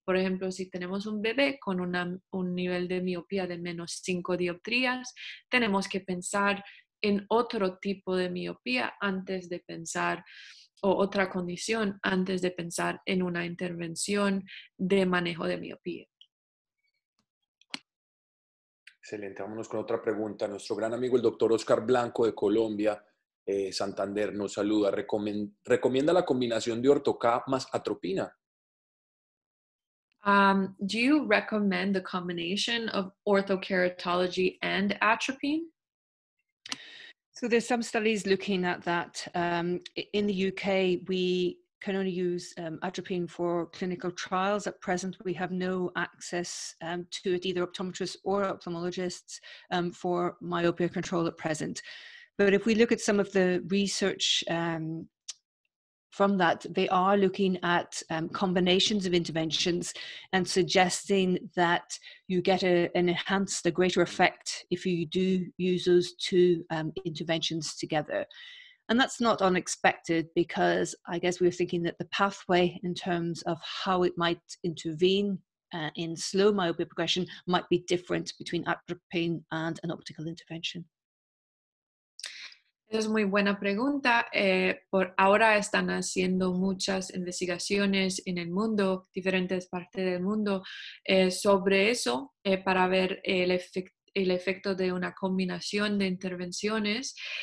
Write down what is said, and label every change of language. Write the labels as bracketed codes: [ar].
[es] Por ejemplo, si tenemos un bebé con un nivel de miopía de -5 dioptrías, tenemos que pensar en otro tipo de miopía antes de pensar, o otra condición antes de pensar en una intervención de manejo de miopía. Excelente, vámonos con otra pregunta. Nuestro gran amigo el doctor Oscar Blanco de Colombia, Santander, nos saluda. ¿Recomienda la combinación de Orthokeratology más Atropina? [en] Do you recommend the combination of Orthokeratology and Atropine? So there's some studies looking at that. In the UK, we can only use Atropine for clinical trials. At present, we have no access to it, either optometrists or ophthalmologists, for myopia control at present. But if we look at some of the research from that, they are looking at combinations of interventions and suggesting that you get an enhanced, a greater effect if you do use those two interventions together. And that's not unexpected, because I guess we were thinking that the pathway in terms of how it might intervene in slow myopia progression might be different between atropine and an optical intervention. [es] Esa es muy buena pregunta. Por ahora están haciendo muchas investigaciones en el mundo, diferentes partes del mundo, sobre eso, para ver el efecto de una combinación de intervenciones.